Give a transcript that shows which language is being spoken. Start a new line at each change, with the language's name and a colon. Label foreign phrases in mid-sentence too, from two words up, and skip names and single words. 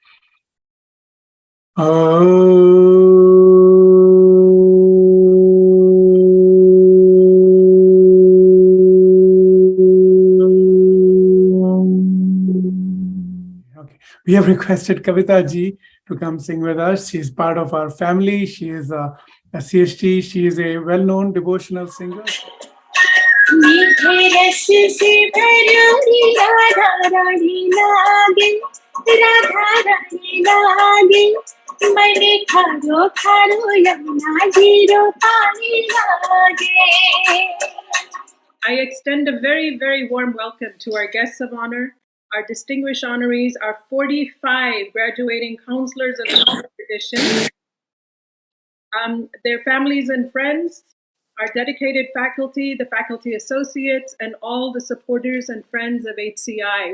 English: Okay. We have requested Kavita ji to come sing with us. She's part of our family. She is a CHT. She is a well-known devotional singer.
Rajasthani: मीठे रस से भरी राधा रानी लागे, राधा रानी लागे, मने खारो खारो यमुना जीरो पानी लागे.
English: I extend a very, very warm welcome to our guests of honor, our distinguished honorees, our 45 graduating counselors of the tradition, their families and friends, our dedicated faculty, the faculty associates, and all the supporters and friends of HCI.